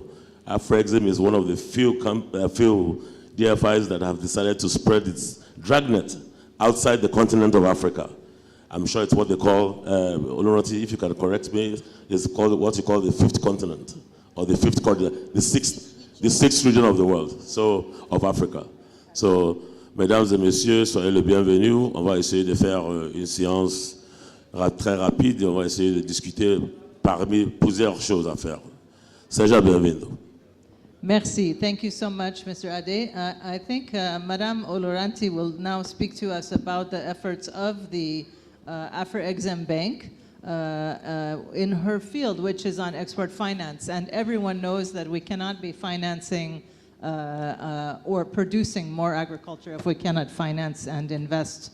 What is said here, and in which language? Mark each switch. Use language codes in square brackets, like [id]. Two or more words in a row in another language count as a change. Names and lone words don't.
[en] AfroExim is one of the few DFIs that have decided to spread its dragnet outside the continent of Africa. I'm sure it's what they call, Olorati, if you can correct me, it's called what you call the fifth continent, or the fifth continent, the sixth region of the world, so of Africa. So, [fr] mesdames et messieurs, soyez les bienvenus. On va essayer de faire une séance très rapide et on va essayer de discuter parmi plusieurs choses à faire. [pt] Seja bem-vindo. [fr] Merci. [en] Thank you so much, Mr. Ade. I think Madame Oloranti will now speak to us about the efforts of the AfroExim Bank in her field, which is on export finance. And everyone knows that we cannot be financing or producing more agriculture if we cannot finance and invest.